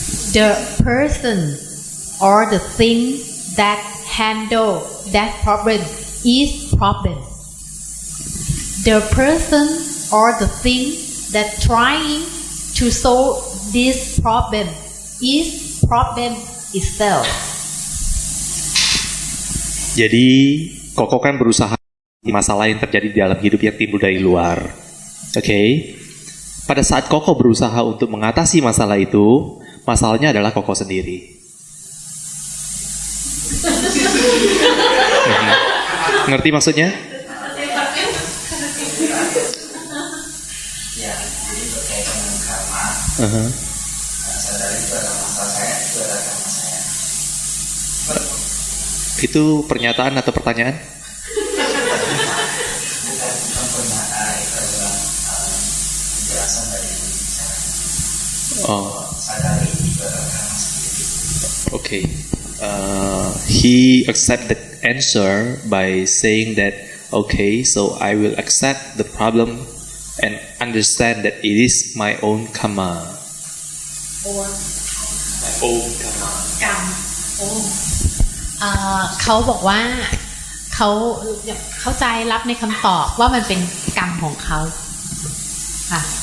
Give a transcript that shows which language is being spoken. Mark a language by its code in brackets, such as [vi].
[en] The person or the thing that handle that problem is problem. The person or the thing that trying to solve this problem is problem itself. [id] Jadi Koko kan berusaha masalah yang terjadi di dalam hidup yang timbul dari luar. Oke. Pada saat Koko berusaha untuk mengatasi masalah itu, masalahnya adalah Koko sendiri. Ngerti maksudnya? Ya, jadi berkaitan dengan karma. Sadari itu adalah masalah saya, itu adalah karma saya. Itu pernyataan atau pertanyaan? Bukan pernyataan, itu adalah penjelasan dari bicara. Oh, Sadari itu adalah karma sendiri. [en] okay. He accept the answer by saying that, okay, so I will accept the problem and understand that it is my own karma. Or My own karma. [th] กรรมเขาบอกว่าเขาเข้าใจรับในคำตอบว่ามันเป็นกรรมของเขาค่ะ